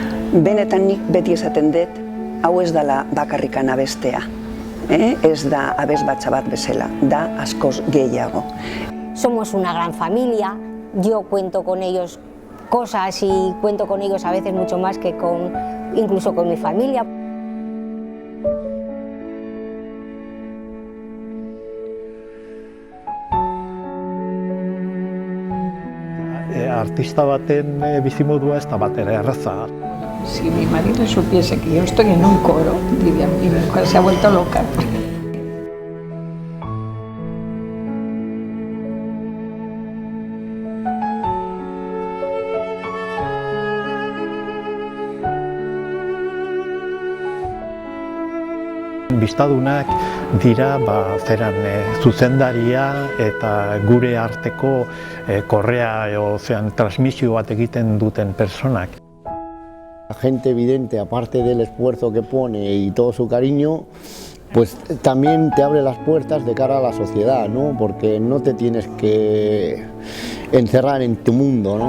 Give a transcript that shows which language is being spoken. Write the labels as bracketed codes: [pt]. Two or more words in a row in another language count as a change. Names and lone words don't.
[eu] Benetan nik beti esaten dut, hau ez dela bakarrikan abestea. Ez da abesbatza bat bezala, da askoz gehiago. [es] Somos una gran familia, yo cuento con ellos cosas y cuento con ellos a veces mucho más que incluso con mi familia. [eu] Artista baten bizimodua ez da batera erraza. [es] Si mi marido supiese que yo estoy en un coro, diría, mi mujer se ha vuelto loca. [eu] Biztadunak dira zuzendaria eta gure arteko korrea transmisio bat egiten duten personak. [es] La gente evidente, aparte del esfuerzo que pone y todo su cariño, pues también te abre las puertas de cara a la sociedad, ¿no? Porque no te tienes que encerrar en tu mundo, ¿no?